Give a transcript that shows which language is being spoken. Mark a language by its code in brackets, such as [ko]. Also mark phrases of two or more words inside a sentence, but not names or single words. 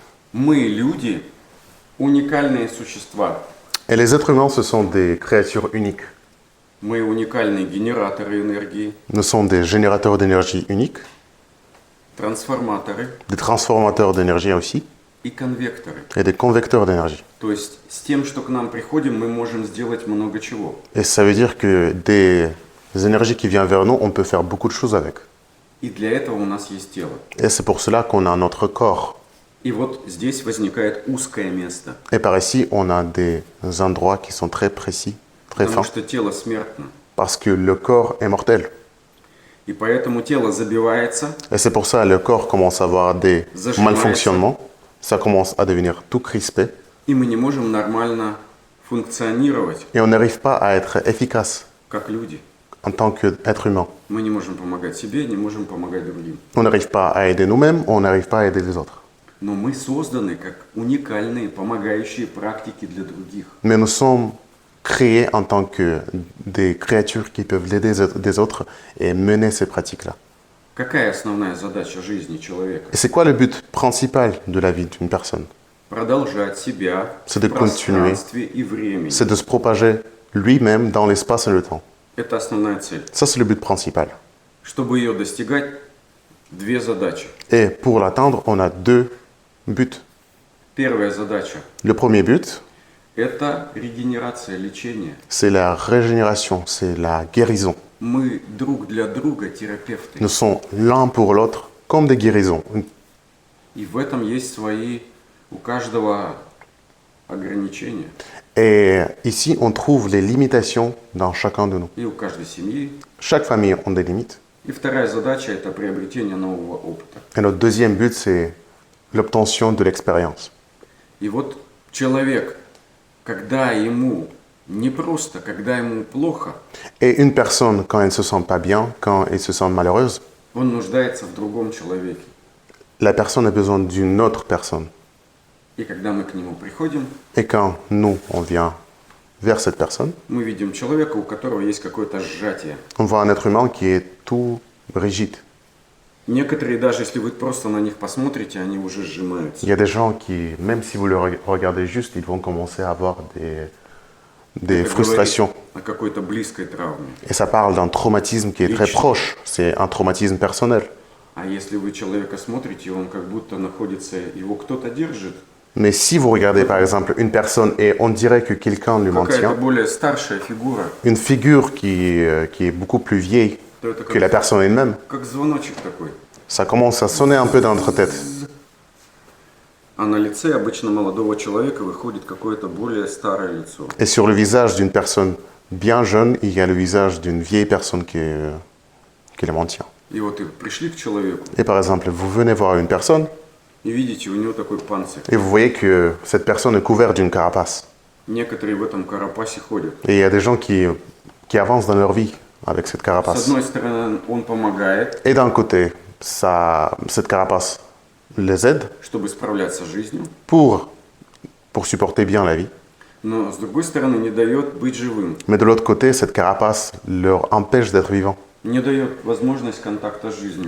[ru] Мы, люди, уникальные существа. [fr] Et les êtres humains, ce sont des créatures uniques. [ru] Мы уникальные генераторы энергии, [fr] Nous sommes des générateurs d'énergie uniques, [ru] трансформаторы [fr] des transformateurs d'énergie aussi, [ru] и конвекторы. [fr] et des convecteurs d'énergie. [ru] То есть с тем, что к нам приходим, мы можем сделать много чего. [fr] Et ça veut dire que des énergies qui viennent vers nous, on peut faire beaucoup de choses avec. [ru] И для этого у нас есть тело. [fr] Et c'est pour cela qu'on a notre corps. [ru] И вот здесь возникает узкое место. [fr] Et par ici, on a des endroits qui sont très précis, très [ru] Потому [fr] fins, [ru] что тело смертно. [fr] parce que le corps est mortel. [ru] И поэтому тело забивается, [fr] Et c'est pour ça que le corps commence à avoir des malfonctionnements, ça commence à devenir tout crispé, [ru] и мы не можем нормально функционировать, [fr] et on n'arrive pas à être efficace [ru] как люди. [fr] en tant qu'être humain. [ru] Мы не можем помогать себе, не можем помогать другим. [fr] On n'arrive pas à aider nous-mêmes, on n'arrive pas à aider les autres. [ru] Но мы созданы как уникальные помогающие практики для других. [fr] Mais nous sommes créés en tant que des créatures qui peuvent aider des autres et mener ces pratiques-là. [ru] Какая основная задача жизни человека? [fr] Et c'est quoi le but principal de la vie d'une personne? [ru] Продолжать себя [fr] C'est [ru] в [fr] de continuer. [ru] пространстве и времени. [fr] C'est de se propager lui-même dans l'espace et le temps. [ru] Это основная цель. [fr] Ça, c'est le but principal. [ru] Чтобы ее достигать, две задачи. [fr] Et pour l'atteindre, on a deux buts. [ru] Первая задача [fr] Le premier but, – [ru] это регенерация, лечение. [fr] c'est la régénération, c'est la guérison. [ru] Мы друг для друга терапевты. [fr] Nous sommes l'un pour l'autre comme des guérisons. [ru] И в этом есть свои, у каждого ограничения. [fr] Et ici, on trouve les limitations dans chacun de nous. [ru] И у каждой семьи. [fr] Chaque famille a des limites. [ru] И вторая задача – это приобретение нового опыта. [fr] Et notre deuxième but, c'est l'obtention de l'expérience. [ru] И вот человек, когда ему непросто, когда ему плохо, [fr] Et une personne, quand elle ne se sent pas bien, quand elle se sent malheureuse, [ru] он нуждается в другом человеке. [fr] la personne a besoin d'une autre personne. [ru] И когда мы к нему приходим, [fr] Et quand nous, on vient vers cette personne, [ru] мы видим человека, у которого есть какое-то сжатие. [fr] on voit un être humain qui est tout rigide. [ru] Некоторые, даже если вы просто на них посмотрите, они уже сжимаются. [fr] Il y a des gens qui, même si vous le regardez juste, ils vont commencer à avoir des [ru] Это [fr] frustrations. [ru] говорит о какой-то близкой травме. [fr] Et ça parle d'un traumatisme qui est très proche. C'est un traumatisme personnel. [ru] А если вы человека смотрите, он как будто находится, его кто-то держит, [fr] Mais si vous regardez par exemple une personne et on dirait que quelqu'un lui [ru] какая-то [fr] maintient, [ru] более старшая фигура, [fr] une figure qui est beaucoup plus vieille [ru] то это [fr] que la personne elle-même, [ru] как звоночек такой. [fr] ça commence à sonner un peu dans notre tête. [ru] А на лице обычно молодого человека выходит какое-то более старое лицо. [fr] Et sur le visage d'une personne bien jeune, il y a le visage d'une vieille personne qui le maintient. [ru] И вот вы пришли к человеку [fr] Et par exemple, vous venez voir une personne [ru] и видите, у него такой панцирь. [fr] et vous voyez que cette personne est couverte d'une carapace. [ru] Некоторые в этом карапасе ходят. [fr] Et il y a des gens qui avancent dans leur vie avec cette [ru] С [fr] carapace. [ru] одной стороны, он помогает, [fr] Et d'un côté, cette carapace les aide [ru] чтобы справляться с жизнью, [fr] pour supporter bien la vie. [ru] но с другой стороны не дает быть живым, [fr] Mais de l'autre côté, cette carapace leur empêche d'être vivants. [ru] не дает возможность контакта с жизнью.